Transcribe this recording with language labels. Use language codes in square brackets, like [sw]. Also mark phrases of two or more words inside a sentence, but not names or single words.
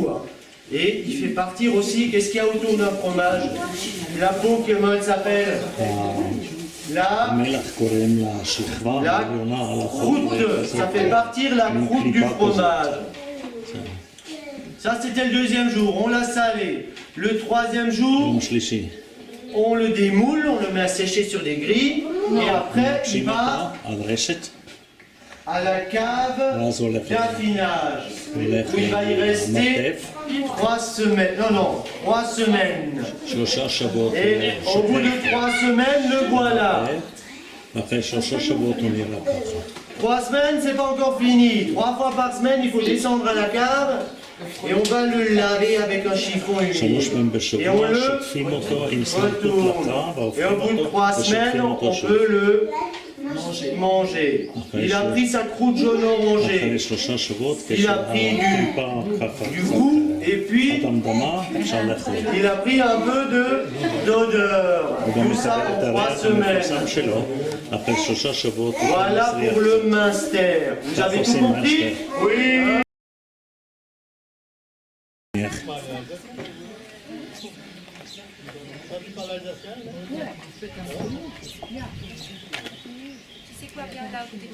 [fr] Et il fait partir aussi, qu'est-ce qu'il y a autour d'un fromage? La peau, comment elle s'appelle? La croûte. Ça fait partir la croûte du fromage. Ça, c'était le deuxième jour. On l'a salé. Le troisième jour, [he] יום שלישי. [fr] on le démoule, on le met à sécher sur des grilles. Et après, il [he] מפשים אותה [fr] va [he] על רשת, [fr] à la cave [he] ואז הולך [fr] d'affinage. [he] הולך [fr] Où il va y rester [he] למרתף, [fr] 3 semaines. Non, 3 semaines. [he] 3 שבועות. [fr] Et au bout de 3 semaines, le voilà. [he] אחרי 3 שבועות הוא נראה ככה. [fr] 3 semaines, c'est pas encore fini. 3 fois par semaine, il faut descendre à la cave et on va le laver avec un chiffon 3 humide. [he] פעמים [fr] Et on [he] בשבוע [fr] le [he] שוטפים אותו עם סמרטוט [fr] retourne. [he] לקה [fr] Et au [he] והופכים [fr] bout de [he] אותו [fr] 3 semaines, [he] ושופכים אותו [fr] on [he] שוב. [fr] peut le manger. Il a pris sa croûte jaune orangée, [he] אחרי 3 שבועות [fr] Il a pris [he] כשהקליפה ככה [fr] du goût, et puis [he] אדמדמה אפשר לאכול. [fr] il a pris un peu d'odeur. [he] הוא גם [fr] Tout ça [he] מקבל את [fr] en 3 [he] הריח [fr] semaines. [he] המפורסם שלו. אחרי 3 שבועות הוא [fr] Voilà [he] מצליח. [fr] pour le minster. Vous avez tout compris? Oui. C'est quoi bien là